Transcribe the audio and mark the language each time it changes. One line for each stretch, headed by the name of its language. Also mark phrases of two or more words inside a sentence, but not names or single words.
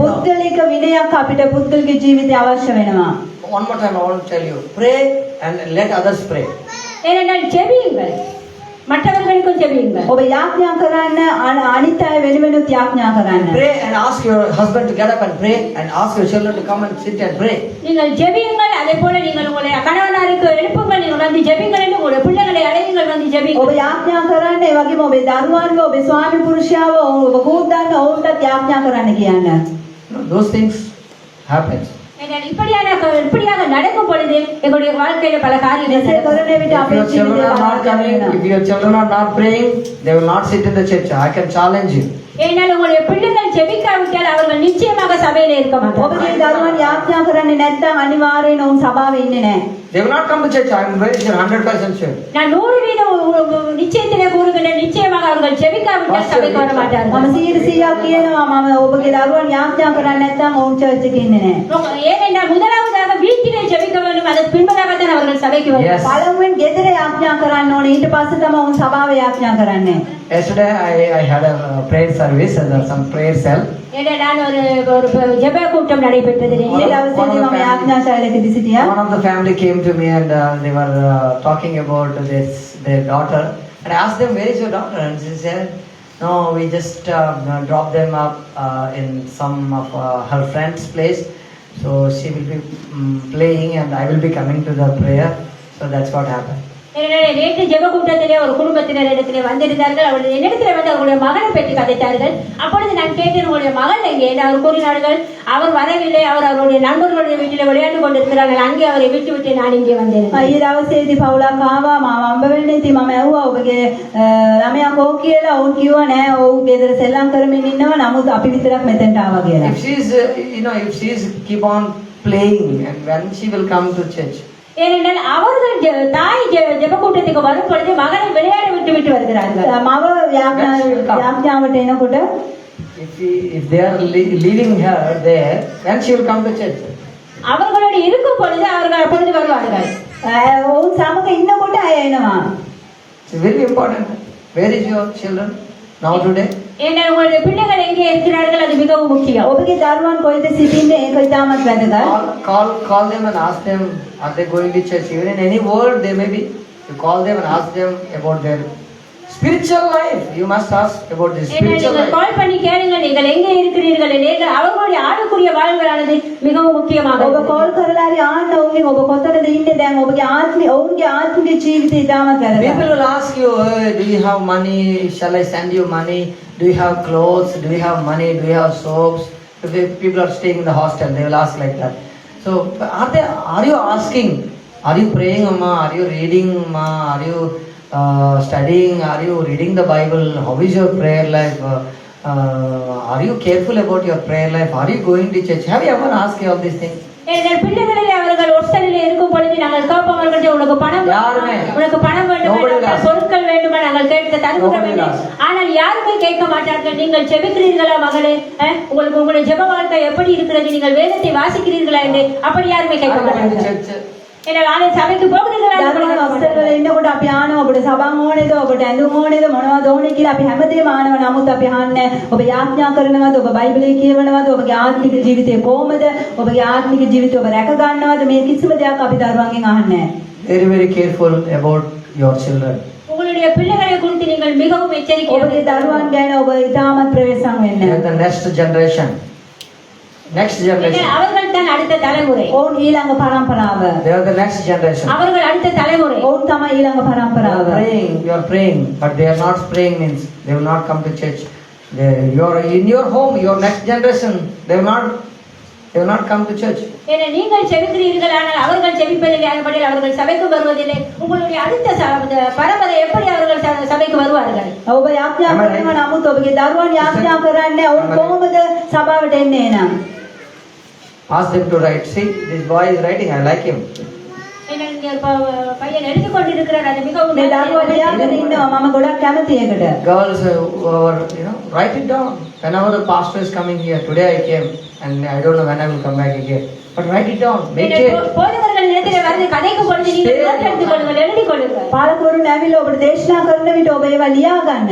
Sinhala: පුද්ගලික විනයක් අපිට පුද්ගලික ජීවිතය අවශ්‍ය වෙනවා.
English: One more time I want to tell you, pray and let others pray.
Tamil: ஏனென்றால் ஜெபியுங்கள். மற்றவர்களுக்கும் ஜெபியுங்கள்.
Sinhala: ඔබ යාඥා කරන්න අනිත් අය වෙනුවෙනුත් යාඥා කරන්න.
English: Pray and ask your husband to get up and pray, and ask your children to come and sit and pray.
Tamil: நீங்கள் ஜெபியுங்கள். அதே போல நீங்கள் உங்களுடைய கணவனாருக்கு எழுப்புங்கள். நீங்கள் வந்து ஜெபிங்கள் என்று உங்களுடைய பிள்ளைகளை அழையுங்கள் வந்து
Sinhala: ඔබ
Tamil: ஜெபியுங்கள்.
Sinhala: යාඥා කරන්න ඒ වගේම ඔබේ දරුවන්ව ඔබේ ස්වාමි පුරුෂයාව ඔබ කූද්දන්න ඔවුන්ටත් යාඥා කරන්න කියන්න.
English: Those things happen.
Tamil: இப்படியாக நடக்கும் பொழுது எங்களுடைய வாழ்க்கையில பல காரியங்கள்
Sinhala: මෙසේ කරන විට
English: If
Sinhala: අපේ
English: your children
Sinhala: ජීවිතේ
English: are not coming, if your children are not praying, they will not sit in the church. I can challenge you.
Tamil: ஏனால் உங்களுடைய பிள்ளைகள் ஜெபிக்காவிட்டால் அவர்கள் நிச்சயமாக சபையில இருக்க மாட்டார்கள்.
Sinhala: ඔබගේ දරුවන් යාඥා කරන්නේ නැත්නම් අනිවාර්යයෙන් ඔවුන් සභාවේ ඉන්නේ නැහැ.
English: They will not come to church. I am very sure, 100% sure.
Tamil: நான் 100% நிச்சயத்திலே கூறுகிறேன், நிச்சயமாக அவர்கள் ஜெபிக்காவிட்டால் சபைக்கு வர மாட்டார்கள்.
Sinhala: මම 100% කියනවා මම ඔබගේ දරුවන් යාඥා කරන්නේ නැත්නම් ඔවුන් චර්ච් එකේ ඉන්නේ නැහැ.
Tamil: ஏனென்றால் முதலாவதாக வீட்டிலே ஜெபிக்க வேண்டும், அதற்கு பின்பதாகத்தான் அவர்கள் சபைக்கு
English: Yes.
Tamil: வருவார்கள்.
Sinhala: පළමුවෙන් ගෙදර යාඥා කරන්න ඕනේ. ඊට පස්සේ තමයි ඔවුන් සභාවේ යාඥා කරන්නේ.
English: Yesterday I had a prayer service, some prayer cell.
Tamil: ஏன்னா நான் ஒரு ஜெப கூட்டம் நடைபெற்றது.
Sinhala: ඊට දවසේදී මම යාඥා ශාලාවකදී සිටියා.
English: One of the family came to me and they were talking about their daughter, and I asked them, where is your daughter? And she said, no, we just dropped them up in some of her friend's place, so she will be playing and I will be coming to the prayer. So that's what happened.
Tamil: நேற்று ஜெப கூட்டத்திலே ஒரு குடும்பத்தினர் இடத்திலே வந்திருந்தார்கள். அவர்கள் என்னிடத்தில் வந்து அவர்களுடைய மகனை பற்றி கதைத்தார்கள். அப்பொழுது நான் கேட்டேன், உங்களுடைய மகன் எங்கே என்று அவர் கூறினார்கள், அவர் வரவில்லை, அவர் அவருடைய நண்பர்களுடைய வீட்டில் விளையாண்டு கொண்டிருக்கிறார்கள், அங்கே அவரை விட்டு நான் இங்கே வந்தேன்.
Sinhala: ඊයේ දවසේදී පවුලක් ආවා මාව අම්බ වෙන්න ඉතින් මම ඇහුවා ඔබගේ ළමයා කෝ කියලා. ඔවුන් කිව්වා නෑ ඔව් ගෙදර සෙල්ලම් කරමින් ඉන්නවා නමුත් අපි විතරක් මෙතෙන්ට ආවා කියලා.
English: If she is, if she is keep on playing, and when she will come to church.
Tamil: ஏனென்றால் அவர்கள் தாய் ஜெப கூட்டத்துக்கு வரும் பொழுது மகனை விளையாட விட்டு வருகிறார்கள்.
Sinhala: මව යාඥාවට එනකොට
English: If they are leaving her there, then she will come to church.
Tamil: அவர்களோடு இருக்கும் பொழுது அவர்கள் அப்பொழுது வருவார்கள்.
Sinhala: ඔවුන් සමග ඉන්නකොට අය එනවා.
English: It's very important. Where is your children now today?
Tamil: ஏன்னா உங்களுடைய பிள்ளைகள் எங்கே இருக்கிறார்கள், அது மிகவும் முக்கியம்.
Sinhala: ඔබගේ දරුවන් කොහෙද සිටින්නේ ඒක ඉතාමත් වැදගත්.
English: Call them and ask them, are they going to church? Even in any world they may be. You call them and ask them about their spiritual life. You must ask about their spiritual life.
Tamil: கால் பண்ணி கேளுங்க, நீங்கள் எங்கே இருக்கிறீர்கள் என்று. அவர்களுடைய ஆளுக்குரிய வாழ்வானது மிகவும் முக்கியமாக.
Sinhala: ඔබ කෝල් කරලා හරි ආන්න ඔවුන්ගෙන් ඔබ කොතනද ඉන්නේ දැන් ඔබගේ ඔවුන්ගේ ආත්මික ජීවිතය ඉතාමත් වැදගත්.
English: People will ask you, hey, do you have money? Shall I send you money? Do you have clothes? Do you have money? Do you have soaps? If people are staying in the hostel, they will ask like that. So, are you asking? Are you praying, Amma? Are you reading, Amma? Are you studying? Are you reading the Bible? How is your prayer life? Are you careful about your prayer life? Are you going to church? Have you ever asked all these things?
Tamil: பிள்ளைகளிலே அவர்கள் ஒட்டலிலே இருக்கும் பொழுது நாங்கள் கேட்போம், அவர்கள் உனக்கு பணம் வேண்டுமா, பொருட்கள் வேண்டுமா, நாங்கள் கேட்டு தருகிறோம். ஆனால் யாருமே கேட்க மாட்டார்கள், நீங்கள் ஜெபிக்கிறீர்களா மகளே, உங்களுக்கு உங்களுடைய ஜெப வாழ்க்கை எப்படி இருக்கிறது, நீங்கள் வேதத்தை வாசிக்கிறீர்களா என்று அப்படி யாருமே கேட்க மாட்டார்கள். சபைக்கு போகிறீர்களா?
Sinhala: හොස්ටල් ඉන්නකොට අපි ආනවා ඔබට සබන් ඕනේද, ඔබට ඇඳුම් ඕනේද, මොනවද ඕනේ කියලා අපි හැමදේම ආනවා. නමුත් අපි අහන්නේ ඔබ යාඥා කරනවද, ඔබ බයිබලයේ කියවනවද, ඔබගේ ආත්මික ජීවිතය කොහොමද, ඔබගේ ආත්මික ජීවිතය ඔබ රැක ගන්නවද, මේ කිසිම දෙයක් අපි දරුවන්ගෙන් අහන්නේ නැහැ.
English: Very careful about your children.
Tamil: உங்களுடைய பிள்ளைகளை குறித்து நீங்கள் மிகவும் எச்சரிக்கையாக
Sinhala: ඔබගේ දරුවන් ගැන ඔබ ඉතාමත් ප්‍රවේශම් වෙන්න.
English: The next generation.
Tamil: அவர்கள் தான் அடுத்த தலைமுறை.
Sinhala: ඔවුන් ඊළඟ පරම්පරාව.
English: They are the next generation.
Tamil: அவர்கள் அடுத்த தலைமுறை.
Sinhala: ඔවුන් තමයි ඊළඟ පරම්පරාව.
English: You are praying, but they are not praying means they will not come to church. You are in your home, your next generation, they will not come to church.
Tamil: ஏன்னா நீங்கள் ஜெபிக்கிறீர்கள், ஆனால் அவர்கள் ஜெபிப்பதில்லை, அதுபடி அவர்கள் சபைக்கு வருவதில்லை. உங்களுடைய அடுத்த பரம்பரை எப்படி அவர்கள் சபைக்கு வருவார்கள்?
Sinhala: ඔබ යාඥා කරනවා නමුත් ඔබගේ දරුවන් යාඥා කරන්නේ ඔවුන් කොහොමද සභාවට එන්නේ නම්?
English: Ask them to write. See, this boy is writing. I like him.
Tamil: பையன் எழுதி கொண்டிருக்கிறார், அது மிகவும்
Sinhala: මේ දරුවා ලියාගෙන ඉන්නවා මම ගොඩක් කැමති ඒකට.
English: Girls, write it down. Whenever the pastor is coming here, today I came and I don't know when I will come back again. But write it down. Make it.
Tamil: போதகர்கள் இடத்திலே வந்து கதைக்கு பொழுது நீங்கள் நோட் எடுத்துக் கொள்ளுங்கள், எழுதி கொள்ளுங்கள்.
Sinhala: පාලකවරුන් ඇවිල්ලා ඔබට දේශනා කරන විට ඔබ ඒවා ලියා ගන්න.